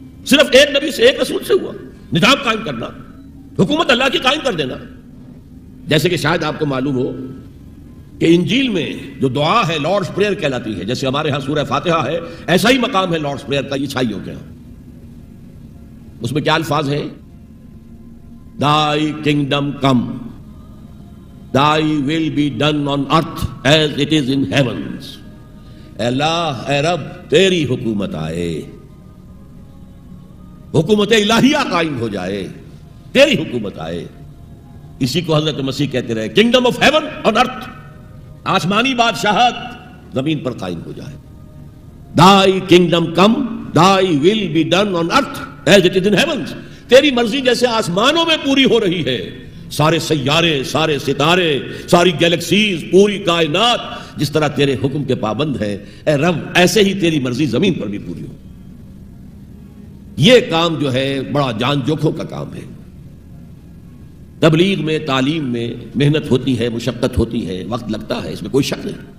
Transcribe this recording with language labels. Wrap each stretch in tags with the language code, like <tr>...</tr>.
<ur>صرف ایک نبی سے، ایک رسول سے ہوا. نظام قائم کرنا، حکومت اللہ کی قائم کر دینا. جیسے کہ شاید آپ کو معلوم ہو کہ انجیل میں جو دعا ہے لارڈس پریئر کہلاتی ہے، جیسے ہمارے ہاں سورہ فاتحہ ہے، ایسا ہی مقام ہے لارڈس پریئر کا عیسائیوں کے ہاں. اس میں کیا الفاظ ہیں؟</ur> <en>Thy kingdom come, Thy will be done on earth as it is in heavens.</en> <ur>اے اللہ، اے رب، تیری حکومت آئے، حکومت الہیہ قائم ہو جائے، تیری حکومت آئے. اسی کو حضرت مسیح کہتے رہے،</ur> <en>kingdom of heaven on earth,</en> <ur>آسمانی بادشاہت زمین پر قائم ہو جائے.</ur> <en>Thy kingdom come, Thy will be done on earth as it is in heavens.</en> <ur>تیری مرضی جیسے آسمانوں میں پوری ہو رہی ہے، سارے سیارے، سارے ستارے، ساری گیلیکسیز، پوری کائنات جس طرح تیرے حکم کے پابند ہیں، اے رب ایسے ہی تیری مرضی زمین پر بھی پوری ہو. یہ کام جو ہے بڑا جان جوکھوں کا کام ہے. تبلیغ میں، تعلیم میں محنت ہوتی ہے، مشقت ہوتی ہے، وقت لگتا ہے، اس میں کوئی شک نہیں.</ur>